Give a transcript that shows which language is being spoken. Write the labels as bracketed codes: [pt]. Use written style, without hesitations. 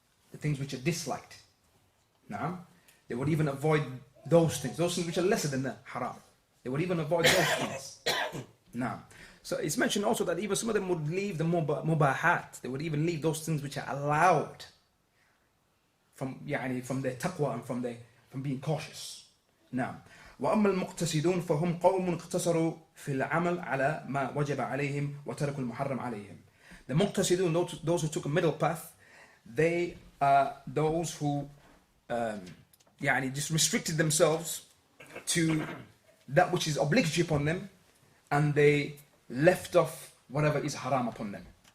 [en] The things which are disliked. Now, they would even avoid those things which are lesser than the haram. They would even avoid those things. Now, so it's mentioned also that even some of them would leave the mubahat. They would even leave those things which are allowed from their taqwa and from being cautious. [ar] Now, وأما المقتصدون فهم قوم اقتصروا في العمل على ما وجب عليهم وتركوا المحرم عليهم. [en] The muqtasidun, those who took a middle path, they are those who just restricted themselves to that which is obligatory upon them, and they left off whatever is haram upon them.